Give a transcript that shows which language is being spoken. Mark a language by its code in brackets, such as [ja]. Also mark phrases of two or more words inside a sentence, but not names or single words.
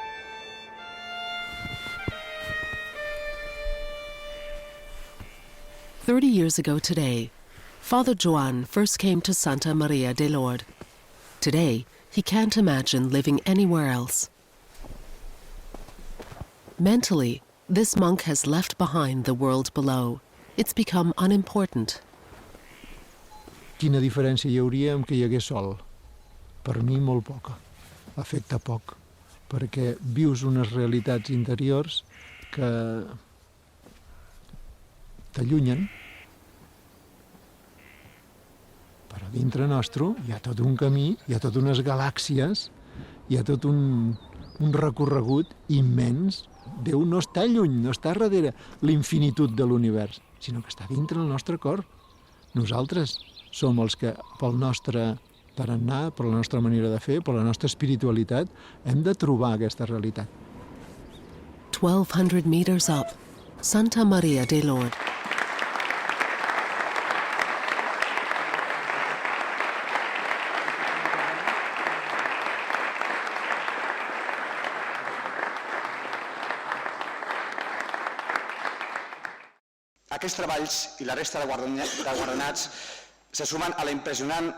[en] "30 years ago today, Father Joan first came to Santa Maria de Lord. Today, he can't imagine living anywhere else. Mentally, this monk has left behind the world below. It's become unimportant. [ca] Quina diferència hi hauria amb que hi hagués sol? Per mi, molt poca. Afecta poc, perquè vius unes realitats interiors que t'allunyen. Però dintre nostre hi ha tot un camí, hi ha tot unes galàxies, hi ha tot un recorregut immens. Déu no està lluny, no està darrere l'infinitud de l'univers, sinó que està dintre el nostre cor. Nosaltres som els que, pel nostre tarannà, per la nostra manera de fer, per la nostra espiritualitat, hem de trobar aquesta realitat. [en] 1,200 meters up, Santa Maria de Lord. [ca] Aquests treballs i la resta de guardonats se sumen a la impressionant